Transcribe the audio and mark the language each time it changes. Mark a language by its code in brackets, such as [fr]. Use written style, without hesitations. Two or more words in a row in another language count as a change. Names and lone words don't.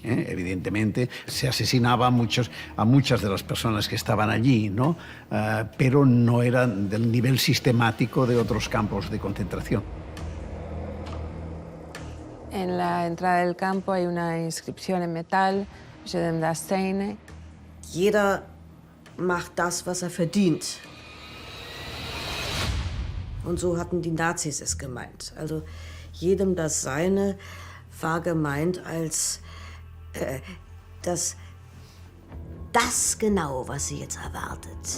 [es] Evidentemente se asesinaba a muchas de las personas que estaban allí, ¿no? Pero no era del nivel sistemático de otros campos de concentración. En la entrada del campo hay una inscripción en metal, [de] Je dem das Seine. Jeder macht das, was er verdient. Und so hatten die Nazis es gemeint. Also jedem das Seine war gemeint als das genau, was sie jetzt erwartet.